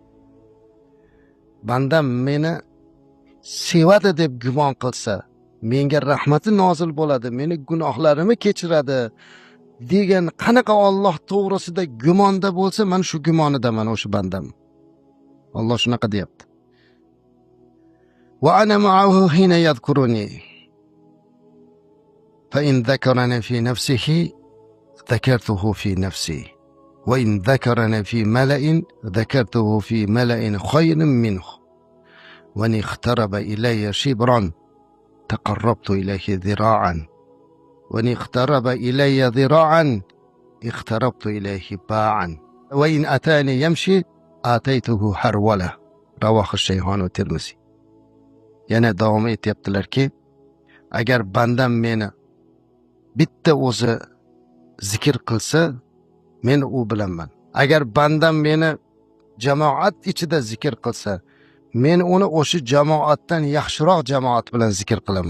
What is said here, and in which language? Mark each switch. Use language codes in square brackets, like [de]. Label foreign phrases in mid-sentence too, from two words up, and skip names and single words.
[uz] Bandam meni sevadi deb gumon qilsa, menga rahmati nozil bo'ladi, meni gunohlarimni kechiradi degan qanaqa Alloh to'g'risida gumonda bo'lsa, men shu gumonidaman o'sha bandam. Alloh shunaqa deyapti. [ar] وأنا معه حين يذكرني. فإن ذكرني في نفسه ذكرته في نفسي وإن ذكرني في ملأ ذكرته في ملأ خير منه وإن اقترب إلي شبرا تقربت إليه ذراعا وإن اقترب إلي ذراعا اقتربت إليه باعا وإن أتاني يمشي آتيته حرولة. رواه الشيخان والترمذي. [uz] yana davom etyaptilarki, agar bandam meni bitta o'zi zikr qilsa, men u bilanman. Agar bandam meni jamoat ichida zikr qilsa, men uni o'sha jamoatdan yaxshiroq jamoat bilan zikr qilaman.